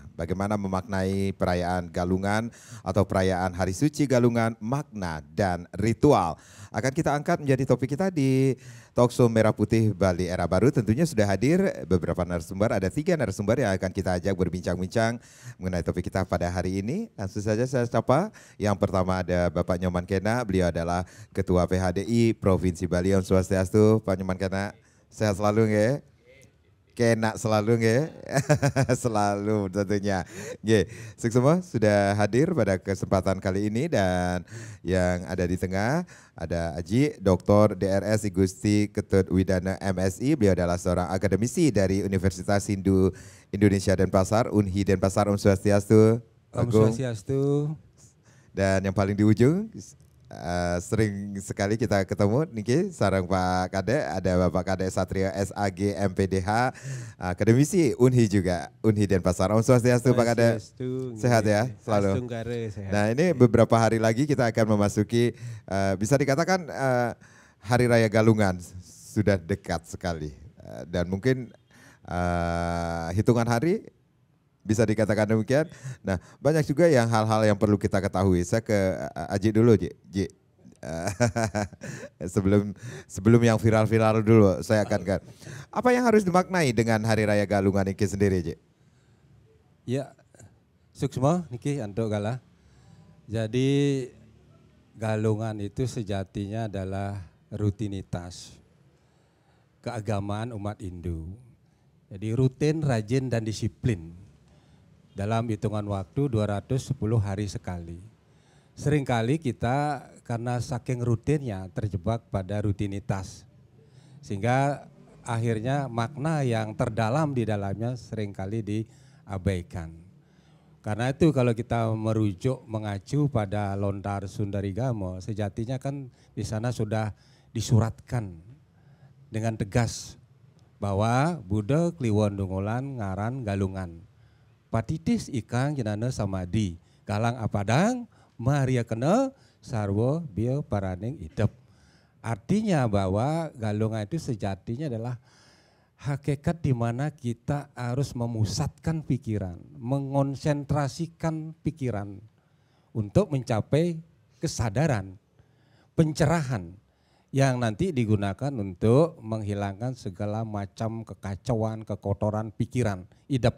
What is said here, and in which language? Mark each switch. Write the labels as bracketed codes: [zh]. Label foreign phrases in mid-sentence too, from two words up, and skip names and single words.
[id] Bagaimana memaknai perayaan Galungan atau perayaan Hari Suci Galungan, makna dan ritual akan kita angkat menjadi topik kita di Talkshow Merah Putih Bali Era Baru. Tentunya sudah hadir beberapa narasumber, ada 3 narasumber yang akan kita ajak berbincang-bincang mengenai topik kita pada hari ini. Langsung saja saya sapa. Yang pertama ada Bapak Nyoman Kena, beliau adalah Ketua PHDI Provinsi Bali. Om Swastiastu, Pak Nyoman Kena. Sehat selalu nggih? Kena selalu nggih? Selalu tentunya. Nggih, semua sudah hadir pada kesempatan kali ini, dan yang ada di tengah ada Aji Dr. DRS Igusti Ketut Widana MSI. Beliau adalah seorang akademisi dari Universitas Hindu Indonesia Denpasar, Unhi Denpasar. Om Swastiastu. Om Swastiastu. Dan yang paling di ujung, sering sekali kita ketemu niki sarang Pak Kade, ada Bapak Kade Satrio SAG MPDH, akademisi Unhi juga, Unhi Denpasar. Om Swastiastu Pak Kade. Sehat ya selalu. Sehat. Nah, ini beberapa hari lagi kita akan memasuki bisa dikatakan Hari Raya Galungan sudah dekat sekali, dan mungkin hitungan hari bisa dikatakan demikian. Nah, banyak juga yang hal-hal yang perlu kita ketahui. Saya ke Aji dulu, Ji. sebelum yang viral-viral dulu, saya akan ke apa yang harus dimaknai dengan Hari Raya Galungan ini sendiri, Ji? Ya, [ban] suksma niki antuk gala. [id] Jadi Galungan itu sejatinya adalah rutinitas keagamaan umat Hindu. Jadi rutin, rajin dan disiplin. Dalam hitungan waktu 210 hari sekali. Seringkali kita karena saking rutinnya terjebak pada rutinitas. Sehingga akhirnya makna yang terdalam di dalamnya seringkali diabaikan. Karena itu kalau kita merujuk mengacu pada Lontar Sundarigamo, sejatinya kan di sana sudah disuratkan dengan tegas bahwa Buddha Kliwon Dungulan ngaran Galungan. [kaw] Patitis ikang jenana samadi, galang apadang, maria kena, sarwo bio paraning idep. [id] Artinya bahwa Galungan itu sejatinya adalah hakikat di mana kita harus memusatkan pikiran, mengonsentrasikan pikiran untuk mencapai kesadaran, pencerahan yang nanti digunakan untuk menghilangkan segala macam kekacauan, kekotoran pikiran, idep.